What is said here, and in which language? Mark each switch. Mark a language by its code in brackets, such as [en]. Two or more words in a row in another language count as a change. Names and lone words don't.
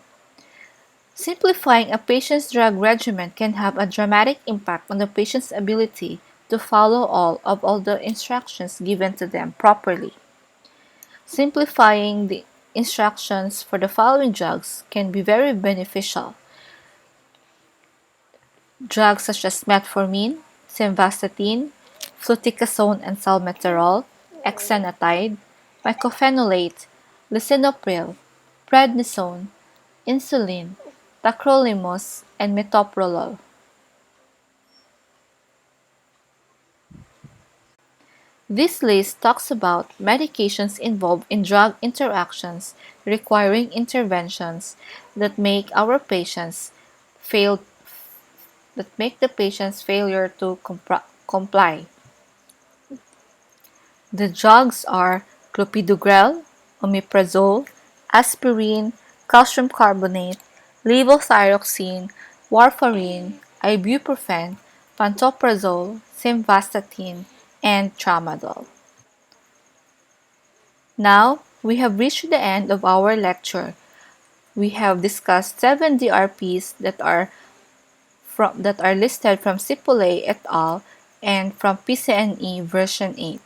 [en] Simplifying a patient's drug regimen can have a dramatic impact on the patient's ability to follow all the instructions given to them properly. Simplifying the instructions for the following drugs can be very beneficial. Drugs such as metformin, simvastatin, fluticasone and salmeterol, exenatide, mycophenolate, lisinopril, prednisone, insulin, tacrolimus, and metoprolol. This list talks about medications involved in drug interactions requiring interventions that make our patients fail that make the patient's failure to comply. The drugs are clopidogrel, omeprazole, aspirin, calcium carbonate, levothyroxine, warfarin, ibuprofen, pantoprazole, simvastatin, and tramadol. Now, we have reached the end of our lecture. We have discussed 7 DRPs that are listed from Cipollet et al. And from PCNE version 8.